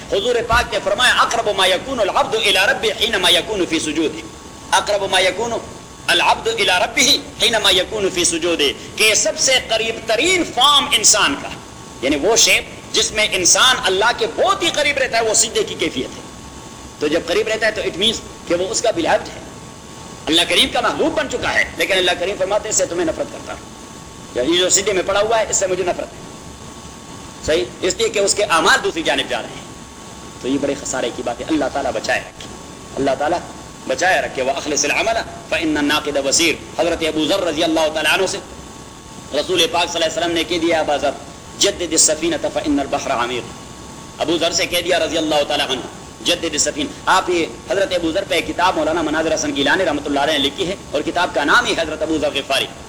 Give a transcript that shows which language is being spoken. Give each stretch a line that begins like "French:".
Urdu: حضور پاک نے فرمایا
Arabic: اقرب ما یکون العبد الی ربہ حینما یکون فی سجودہ,
Urdu: اقرب ما یکون العبد الی ربہ حینما یکون فی سجودہ, کہ سب سے قریب ترین فارم انسان کا, یعنی وہ شیپ جس میں انسان اللہ کے بہت ہی قریب رہتا ہے, وہ سجدے کی کیفیت ہے. تو جب قریب رہتا ہے تو اٹ مینس کہ وہ اس کا بلاوٹ ہے, اللہ کریم کا محبوب بن چکا ہے, لیکن اللہ کریم فرماتے ہیں اس سے تمہیں نفرت کرتا ہوں, یا یہ جو سجدے میں پڑا ہوا ہے اس سے مجھے نفرت ہے. صحیح, اس لیے کہ اس کے اعمال دوسری جانب جا رہے ہیں. تو یہ بڑے خسارے کی بات ہے. اللہ تعالیٰ بچائے رکھے, اللہ تعالیٰ بچائے رکھے.
Arabic: واخلص العمل فان الناقد بصير.
Urdu: حضرت ابو ذر رضی اللہ تعالیٰ عنہ سے رسول پاک صلی اللہ علیہ وسلم نے کہہ دیا,
Arabic: ابا ذر جدد السفینۃ فان البحر عمیق.
Urdu: ابو ذر سے کہہ دیا رضی اللہ تعالیٰ عنہ,
Arabic: جدد السفینۃ.
Urdu: آپ یہ حضرت ابو ذر پہ کتاب مولانا مناظر حسن گیلانی رحمۃ اللہ علیہ نے لکھی ہے, اور کتاب کا نام ہی حضرت ابو ذر غفاری.